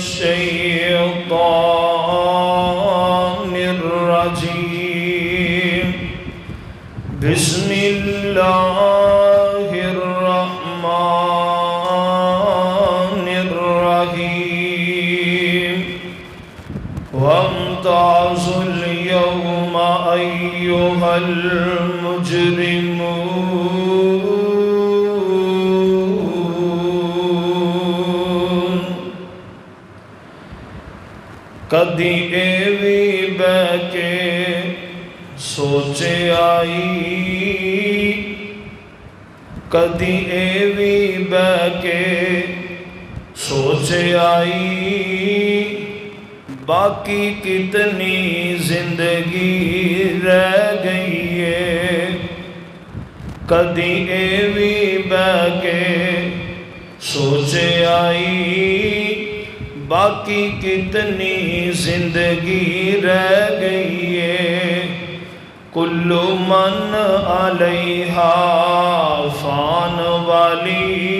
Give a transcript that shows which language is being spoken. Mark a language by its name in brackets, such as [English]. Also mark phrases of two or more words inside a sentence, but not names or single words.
[Arabic] الشيطان الرجيم بسم الله الرحمن الرحيم وامتازوا اليوم أيها المجرمون [Saraiki] کدی ایوی بہ کے سوچے آئی کدی ایوی بہ کے سوچے آئی باقی کتنی زندگی رہ گئی ہے کدی ایوی بہ کے سوچے آئی باقی کتنی زندگی رہ گئی ہے [Arabic] کل من علیہا فان [Saraiki] والی